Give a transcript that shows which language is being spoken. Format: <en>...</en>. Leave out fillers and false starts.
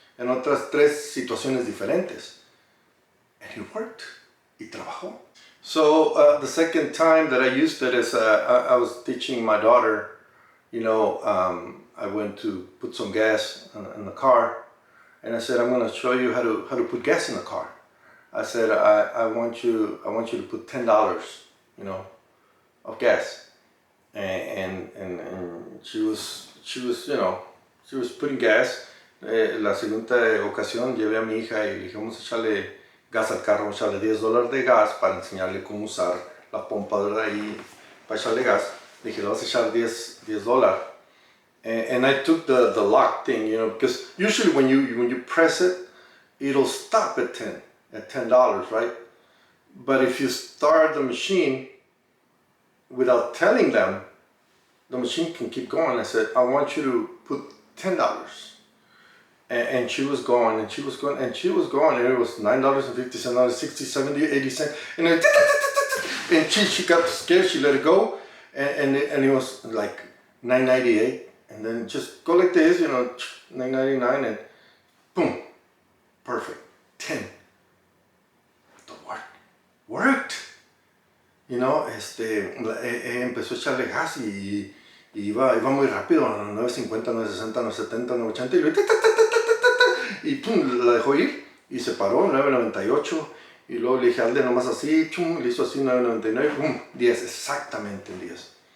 <es>En otras 3 situaciones diferentes.</es> <en>And it worked.</en> <es>Y trabajó.</es> <en>So the second time that I used it is I was teaching my daughter, you know, I went to put some gas in the car, and I said, I'm going to show you how to put gas in the car. I said, I want you to put $10, you know, of gas, and she was you know, she was putting gas.</en> <es>La segunda ocasión llevé a mi hija y le dije, vamos a echarle gas al carro, vamos a echarle $10 de gas para enseñarle cómo usar la pompa de ahí para echarle gas. Le dije, le vas a echar $10.</es> <en>And I took the lock thing, you know, because usually when you press it, it'll stop at $10, right? But if you start the machine without telling them, the machine can keep going. I said, I want you to put $10. And she was going, and she was going, and she was going, and it was $9.50, 60, 70, 80 cents, and then, and she got scared, she let it go, and it was like $9.98, and then just go like this, you know, $9.99, and boom, perfect, 10. The worked. You know,</en> <es>empezó a echarle gas y iba muy rápido, 9.50, 9.60, 9.70, 9.80, y pum, la dejó ir y se paró, 9.98, y luego le dije, hazle nomás así, chum, le hizo así, 9.99, pum, 10, exactamente 10.</es>